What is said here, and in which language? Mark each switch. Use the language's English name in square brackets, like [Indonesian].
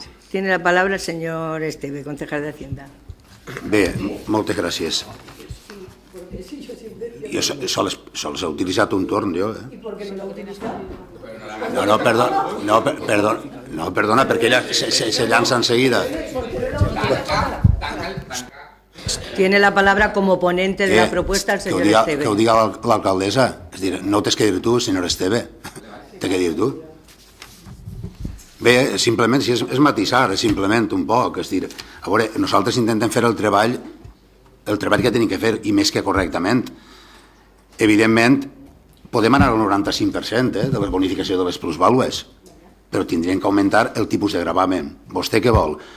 [Spanish] Tiene la palabra el señor Esteve, concejal de Hacienda. [Catalan] Bé, moltes gràcies. Jo sols he utilitzat un torn, jo. [Spanish] ¿Y por qué no lo ha utilizado? [Catalan] Perdona, perquè ella se llança enseguida. [Spanish] Tiene la palabra como ponente de la propuesta el señor Esteve. [Catalan] Que ho diga l'alcaldessa. És a dir, no t'has que dir tu, senyor Esteve. T'he que dir tu. Bé, simplement, si és matisar, és simplement un poc. És dir, a veure, nosaltres intentem fer el treball que tenim que fer, i més que correctament. Evidentment, podem anar al 95% de la bonificació de les plusvàlues, però tindrien que augmentar el tipus de gravamen. Vostè què vol?